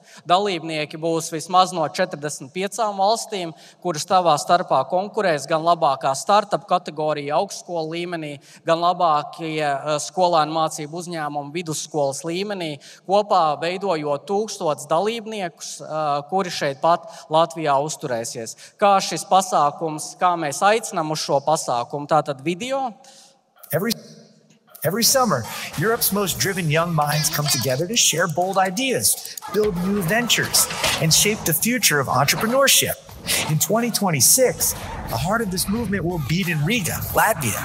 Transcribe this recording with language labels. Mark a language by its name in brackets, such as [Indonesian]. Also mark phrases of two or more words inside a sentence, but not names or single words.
[Latvian] Dalībnieki būs vismaz no 45 valstīm, kuras tavā starpā konkurēs gan labākā startup kategorija augstskolu līmenī, gan labākie skolēnu mācību uzņēmumu vidusskolas līmenī, kopā veidojot 1000 dalībniekus, kuri šeit pat Latvijā uzturēsies. Kā šis pasākums, kā mēs aicinām uz šo pasākumu, tātad video. [English] Every summer, Europe's most driven young minds come together to share bold ideas, build new ventures, and shape the future of entrepreneurship. In 2026, the heart of this movement will beat in Riga, Latvia.